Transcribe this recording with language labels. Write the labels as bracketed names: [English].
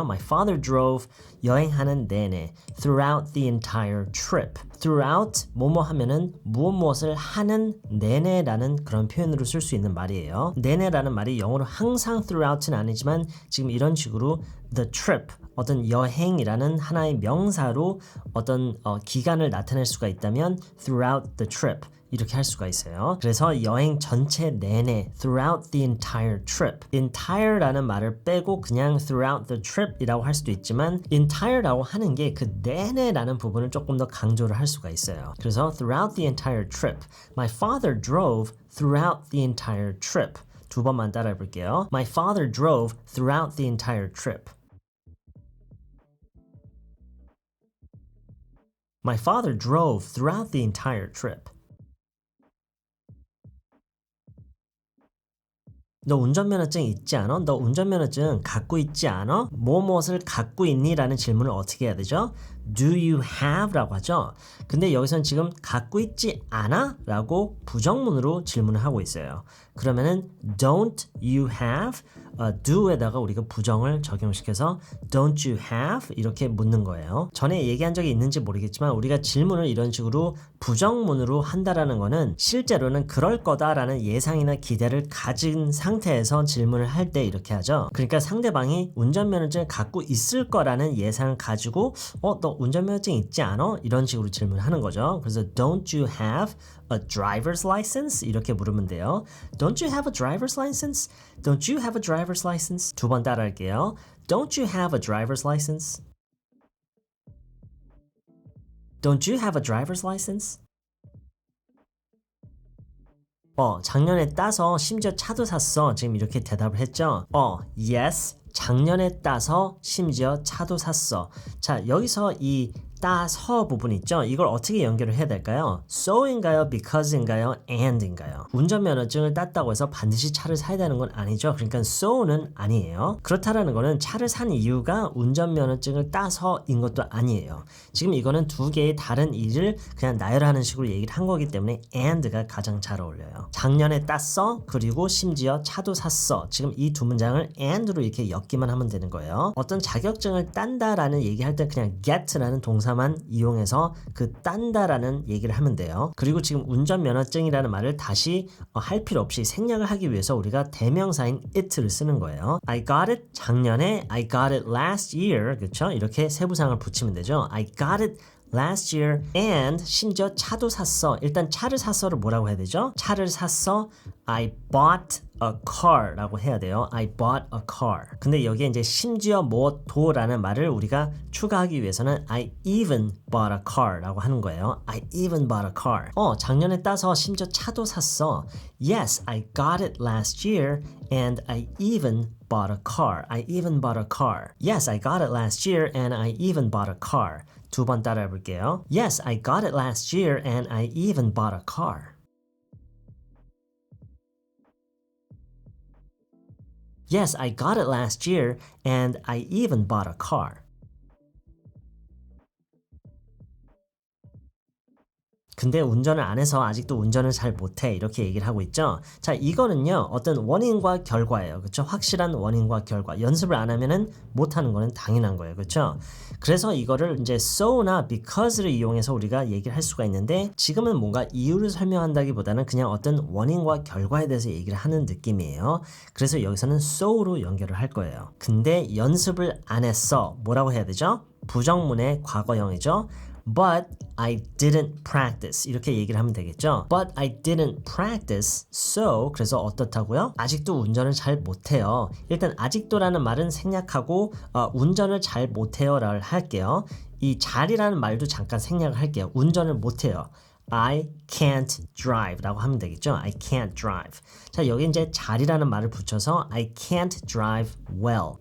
[English] My father drove [Korean] 여행하는 내내 [English] throughout the entire trip. [Korean] throughout 뭐뭐 하면은 무엇을 하는 내내라는 그런 표현으로 쓸 수 있는 말이에요. 내내라는 말이 영어로 항상 throughout는 아니지만 지금 이런 식으로 the trip 어떤 여행이라는 하나의 명사로 어떤 기간을 나타낼 수가 있다면 [English] throughout the trip [Korean] 이렇게 할 수가 있어요. 그래서 여행 전체 내내 [English] throughout the entire trip [Korean] entire라는 말을 빼고 그냥 [English] throughout the trip [Korean] 이라고 할 수도 있지만 entire라고 하는 게 그 내내라는 부분을 조금 더 강조를 할 수가 있어요. [English] 그래서 throughout the entire trip My father drove throughout the entire trip [Korean] 두 번만 따라해 볼게요. [English] My father drove throughout the entire trip My father drove throughout the entire trip [Korean] 너 운전면허증 있지 않아? 너 운전면허증 갖고 있지 않아? 무엇을 갖고 있니? 라는 질문을 어떻게 해야 되죠? [English] Do you have? 라고 하죠. [Korean] 근데 여기서는 지금 갖고 있지 않아? 라고 부정문으로 질문을 하고 있어요. [English] 그러면은 don't you have? [Korean] do에다가 우리가 부정을 적용시켜서 [English] don't you have? [Korean] 이렇게 묻는 거예요. 전에 얘기한 적이 있는지 모르겠지만 우리가 질문을 이런 식으로 부정문으로 한다라는 거는 실제로는 그럴 거다라는 예상이나 기대를 가진 상태에서 질문을 할 때 이렇게 하죠. 그러니까 상대방이 운전면허증을 갖고 있을 거라는 예상을 가지고 너 운전면허증 있지 않아? 이런 식으로 질문하는 거죠. [English] 그래서 don't you have a driver's license? [Korean] 이렇게 물으면 돼요. [English] Don't you have a driver's license? Don't you have a driver's license? [Korean] 두 번 따라할게요. [English] Don't you have a driver's license? Don't you have a driver's license? [Korean] 작년에 따서 심지어 차도 샀어. 지금 이렇게 대답을 했죠. [English] Yes. [Korean] 작년에 따서 심지어 차도 샀어. 자, 여기서 이 따서 부분 있죠? 이걸 어떻게 연결을 해야 될까요? so인가요? because인가요? and인가요? 운전면허증을 땄다고 해서 반드시 차를 사야 되는 건 아니죠. 그러니까 so는 아니에요. 그렇다라는 거는 차를 산 이유가 운전면허증을 따서인 것도 아니에요. 지금 이거는 두 개의 다른 일을 그냥 나열하는 식으로 얘기를 한 거기 때문에 and가 가장 잘 어울려요. 작년에 땄어. 그리고 심지어 차도 샀어. 지금 이 두 문장을 and로 이렇게 엮기만 하면 되는 거예요. 어떤 자격증을 딴다라는 얘기할 때 그냥 get라는 동사만 이용해서 그 딴다라는 얘기를 하면 돼요. 그리고 지금 운전면허증이라는 말을 다시 할 필요 없이 생략을 하기 위해서 우리가 대명사인 it를 쓰는 거예요. [English] I got it 작년에 I got it last year 그렇죠? [Korean] 이렇게 세부사항을 붙이면 되죠. [English] I got it last year and [Korean] 심지어 차도 샀어. 일단 차를 샀어를 뭐라고 해야 되죠? 차를 샀어. [English] I bought a car [Korean] 라고 해야 돼요. [English] I bought a car. [Korean] 근데 여기에 이제 심지어 뭐도라는 말을 우리가 추가하기 위해서는 [English] I even bought a car [Korean] 라고 하는 거예요. [English] I even bought a car. [Korean] 작년에 따서 심지어 차도 샀어. [English] Yes, I got it last year and I even bought a car. I even bought a car. Yes, I got it last year and I even bought a car. [Korean] 두 번 따라해 볼게요. [English] Yes, I got it last year and I even bought a car. Yes, I got it last year and I even bought a car. [Korean] 근데 운전을 안 해서 아직도 운전을 잘 못해 이렇게 얘기를 하고 있죠. 자, 이거는요 어떤 원인과 결과예요. 그렇죠? 확실한 원인과 결과. 연습을 안 하면은 못하는 거는 당연한 거예요. 그렇죠? 그래서 이거를 이제 so나 because를 이용해서 우리가 얘기를 할 수가 있는데 지금은 뭔가 이유를 설명한다기보다는 그냥 어떤 원인과 결과에 대해서 얘기를 하는 느낌이에요. 그래서 여기서는 so로 연결을 할 거예요. 근데 연습을 안 했어. 뭐라고 해야 되죠? 부정문의 과거형이죠. [English] But I didn't practice [Korean] 이렇게 얘기를 하면 되겠죠. [English] But I didn't practice so [Korean] 그래서 어떻다고요? 아직도 운전을 잘 못해요. 일단 아직도라는 말은 생략하고 운전을 잘 못해요 라를 할게요. 이 잘이라는 말도 잠깐 생략을 할게요. 운전을 못해요. [English] I can't drive [Korean] 라고 하면 되겠죠. [English] I can't drive. [Korean] 자, 여기 이제 잘이라는 말을 붙여서 [English] I can't drive well.